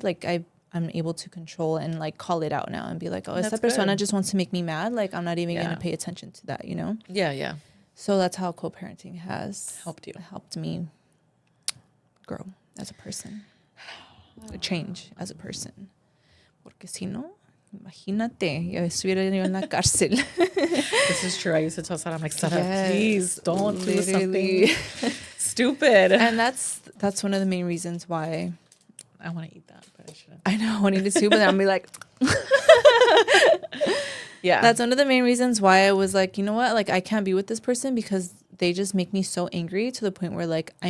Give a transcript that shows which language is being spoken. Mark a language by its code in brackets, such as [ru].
[en] Like I'm able to control and like call it out now and be like, oh, [es] esta persona [en] just wants to make me mad, like I'm not even gonna pay attention to that, you know. So that's how co-parenting has helped me grow as a person, change as a person. [es] Porque si no, imagínate, yo estuviera yo en la cárcel. [en] This is true. I used to tell Sarah, I'm like, Sarah, please don't do something stupid. And that's one of the main reasons why I want to eat that, but I shouldn't. I know, I wanted to too, but then I'll be like, Yeah. That's one of the main reasons why I was like, you know what? Like, I can't be with this person because they just make me so angry to the point where, like, I